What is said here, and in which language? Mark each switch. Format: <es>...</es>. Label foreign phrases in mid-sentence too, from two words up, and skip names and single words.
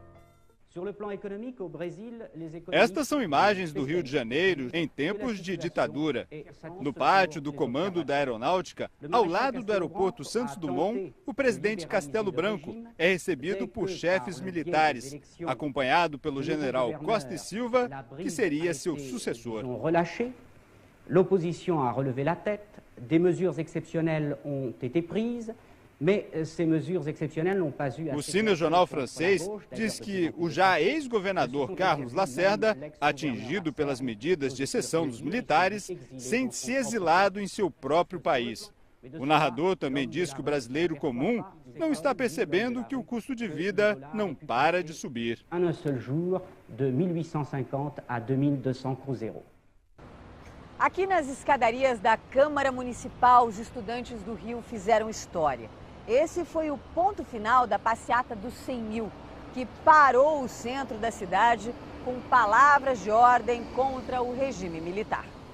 <pt>Estas são imagens do Rio de Janeiro em tempos de ditadura. No pátio do Comando da Aeronáutica, ao lado do aeroporto Santos Dumont, o presidente Castelo Branco é recebido por chefes militares, acompanhado pelo general Costa e Silva, que seria seu sucessor.</pt> <fr>L'opposition a relevé la tête, des mesures exceptionnelles ont été prises, mais ces mesures exceptionnelles n'ont pas eu...</fr> <pt>O cinejornal francês diz que o já ex-governador Carlos Lacerda, atingido pelas medidas de exceção dos militares, sente-se exilado em seu próprio país. O narrador também diz que o brasileiro comum não está percebendo que o custo de vida não para de subir.</pt> <fr>En un seul jour, de 1850 a 2200 cruzeiro.</fr> <pt>Aqui nas escadarias da Câmara Municipal, os estudantes do Rio fizeram história. Esse foi o ponto final da passeata dos 100 mil, que parou o centro da cidade com palavras de ordem contra o regime militar.</pt>